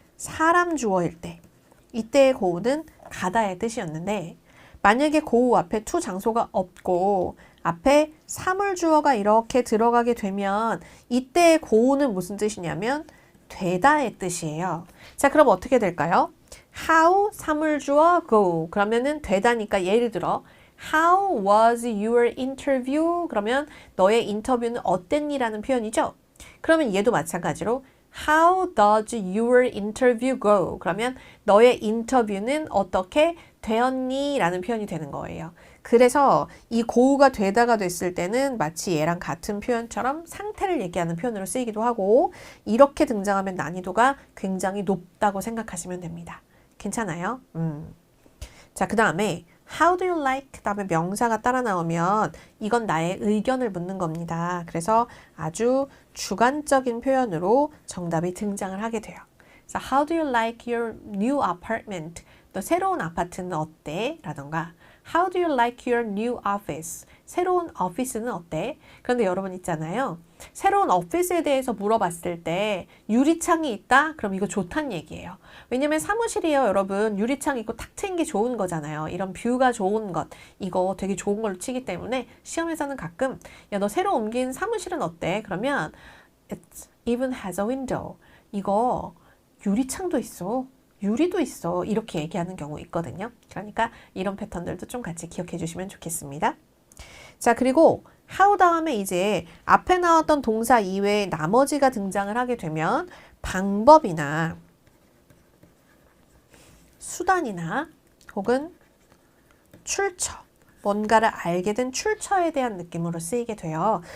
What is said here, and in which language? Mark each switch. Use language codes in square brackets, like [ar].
[ko] 사람 주어일 때. 이때의 go는 가다의 뜻이었는데 만약에 go 앞에 to 장소가 없고 앞에 사물 주어가 이렇게 들어가게 되면 이때의 go는 무슨 뜻이냐면 되다의 뜻이에요. 자, 그럼 어떻게 될까요? how 사물 주어 go 그러면은 되다니까 예를 들어 [en] How was your interview? [ko] 그러면 너의 인터뷰는 어땠니? 라는 표현이죠. 그러면 얘도 마찬가지로 [en] How does your interview go? [ko] 그러면 너의 인터뷰는 어떻게 되었니? 라는 표현이 되는 거예요. 그래서 이 go가 되다가 됐을 때는 마치 얘랑 같은 표현처럼 상태를 얘기하는 표현으로 쓰이기도 하고 이렇게 등장하면 난이도가 굉장히 높다고 생각하시면 됩니다. 괜찮아요? 자, 그 다음에 [en] How do you like? [ko] 그 다음에 명사가 따라 나오면 이건 나의 의견을 묻는 겁니다. 그래서 아주 주관적인 표현으로 정답이 등장을 하게 돼요. 그래서 [en] How do you like your new apartment? [ko] 너 새로운 아파트는 어때? 라던가 [en] How do you like your new office? [ko] 새로운 오피스는 어때? 그런데 여러분 있잖아요. 새로운 오피스에 대해서 물어봤을 때 유리창이 있다? 그럼 이거 좋다는 얘기예요. 왜냐면 사무실이에요, 여러분. 유리창 있고 탁 트인 게 좋은 거잖아요. 이런 뷰가 좋은 것. 이거 되게 좋은 걸로 치기 때문에 시험에서는 가끔 야, 너 새로 옮긴 사무실은 어때? 그러면 [en] It even has a window. [ko] 이거 유리창도 있어. 유리도 있어. 이렇게 얘기하는 경우 있거든요. 그러니까 이런 패턴들도 좀 같이 기억해 주시면 좋겠습니다. 자, 그리고 how 다음에 이제 앞에 나왔던 동사 이외에 나머지가 등장을 하게 되면 방법이나 수단이나 혹은 출처, 뭔가를 알게 된 출처에 대한 느낌으로 쓰이게 돼요.